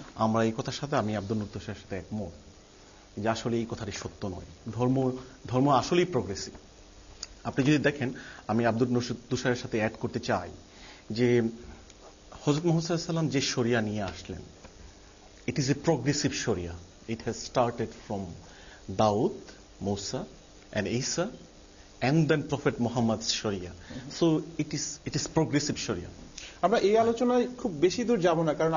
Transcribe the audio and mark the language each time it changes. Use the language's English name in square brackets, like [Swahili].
[Bangla] আমরা এই কথার সাথে, আমি আব্দুল নূর তুষারের সাথে একমত যে আসলে এই কথাটি সত্য নয়। ধর্ম আসলেই প্রগ্রেসিভ। আপনি যদি দেখেন, আমি আব্দুল নূর তুষারের সাথে অ্যাড করতে চাই যে হযরত মুহাম্মদ সাল্লাল্লাহু আলাইহি ওয়াসাল্লাম যে শরিয়া নিয়ে আসলেন, [English] It is a progressive Sharia. It has started from Daud, Musa and Isa, and then Prophet Muhammad's Sharia. So it is progressive Sharia. [Bangla] আমরা এই আলোচনায় খুব বেশি দূর যাব না, কারণ